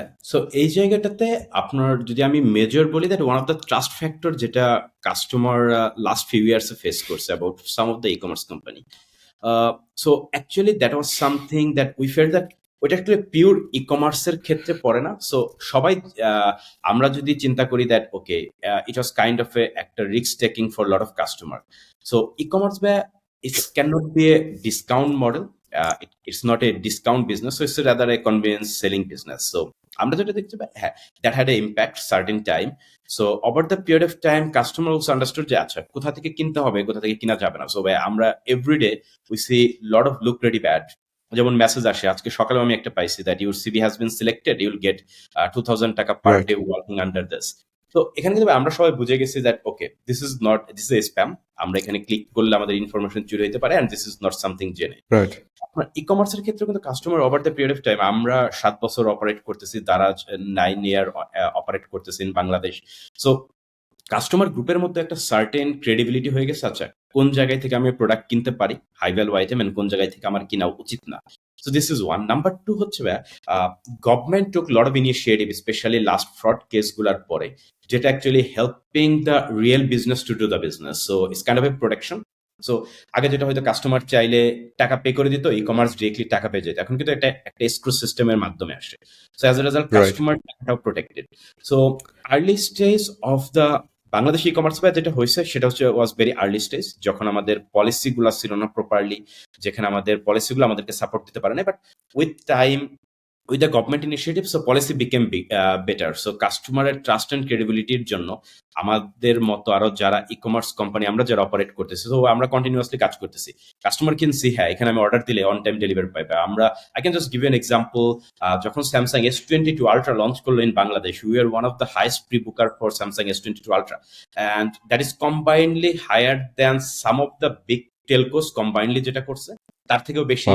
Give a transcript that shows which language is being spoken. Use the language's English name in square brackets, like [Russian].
[Bangla] So এই জায়গাটাতে আপনার যদি আমি মেজর বলি, [English] that one of the trust factor [Bangla] যেটা কাস্টমার লাস্ট ফিউ ইয়ার্সে ফেস করছে about some of the e commerce company. [English] so actually that was something that we fell [Bangla] that ওইটা একটু পিওর ই কমার্সের ক্ষেত্রে পড়ে না। সো সবাই আমরা যদি চিন্তা করি that okay [English] it was kind of [Bangla] একটা risk taking for lot of customer. So e commerce it's can not B A discount model, [English] it's not a discount business, so it's rather a convenience selling business. So [Bangla] আমরা যেটা দেখতে পাই, হ্যাঁ, [English] that had an impact certain time. So over the period of time customer also understood [Bangla] যে আচ্ছা কোথা থেকে কিনতে হবে, কোথা থেকে কিনা যাবে না। [English] So আমরা everyday we see lot of look ready bad, [Bangla] যেমন মেসেজ আসে, আজকে সকালে আমি একটা পাইছি [English] that your CV has been selected, you will get 2000 taka per day working under this. [Bangla] তো এখানে কিন্তু আমরা সবাই বুঝে গেছি that okay [English] this is spam, [Bangla] আমরা এখানে ক্লিক করলে আমাদের ইনফরমেশন চুরি হতে পারে, [English] and this is not something [Bangla] জেনে। আপনার ই কমার্সের ক্ষেত্রে কিন্তু customer over the period of time, আমরা 7 বছর অপারেট করতেছি, দারাজ 9 ইয়ার অপারেট করতেছি ইন বাংলাদেশ। সো কাস্টমার গ্রুপের মধ্যে একটা সার্টেন ক্রেডিবিলিটি হয়ে গেছে, আচ্ছা কোন জায়গায় থেকে আমি প্রোডাক্ট কিনতে পারি হাই ভ্যালু আইটেম, এন্ড কোন জায়গায় থেকে আমার কিনা উচিত না। So this is one. [English] Number 2 হচ্ছে government took lot of initiative specially last fraud কেসগুলোর পরে, যেটা actually helping the real business to do the business. So it's kind of a protection. [Bangla] So আগে যেটা হয়তো কাস্টমার চাইলে টাকা পে করে দিত, ই কমার্স ডিরেক্টলি টাকা পেয়ে যেত, এখন কিন্তু একটা এসক্রু সিস্টেমের মাধ্যমে আসে। So as a result customer টাকাটাও protected. So early stage of the Bangladesh e commerce যেটা হয়েছে সেটা হচ্ছে ওয়াজ ভেরি আর্লি স্টেজ, যখন আমাদের পলিসিগুলো ছিল না প্রপারলি, যেখানে আমাদের পলিসিগুলো আমাদেরকে সাপোর্ট দিতে পারে না। [English] But with time with the government initiative, so policy became better. [Bangla] So কাস্টমারের ট্রাস্ট এন্ড ক্রেডিবিলিটির জন্য আমাদের মতো আরো যারা ই কমার্স কোম্পানি আমরা যারা অপারেট করতেছি, তো আমরা কন্টিনিউয়াসলি কাজ করতেছি। কাস্টমার ক্যান সি হ্যাঁ এখানে আমি অর্ডার দিলে অন টাইম ডেলিভারি পাইবে। [English] আমরা I can just give an example, যখন Samsung S22 ultra launch করলো in Bangladesh, we are one of the highest pre booker for Samsung S22 ultra, and that is combinely higher than some of the big telcos combinely যেটা করছে তার থেকেও বেশি